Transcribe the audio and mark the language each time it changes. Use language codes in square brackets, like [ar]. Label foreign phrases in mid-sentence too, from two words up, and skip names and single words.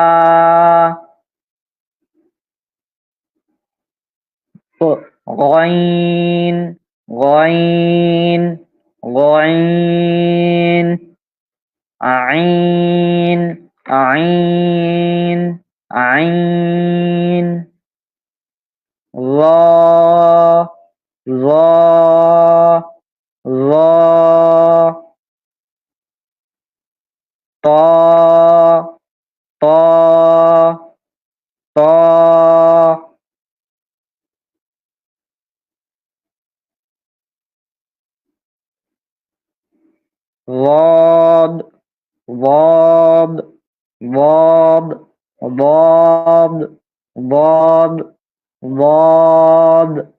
[ar] غين، غين، غين. عين، عين، عين. ل، ل، ل. ت، ت، ت. ضاد، ضاد، ضاد، ضاد، ضاد، ضاد.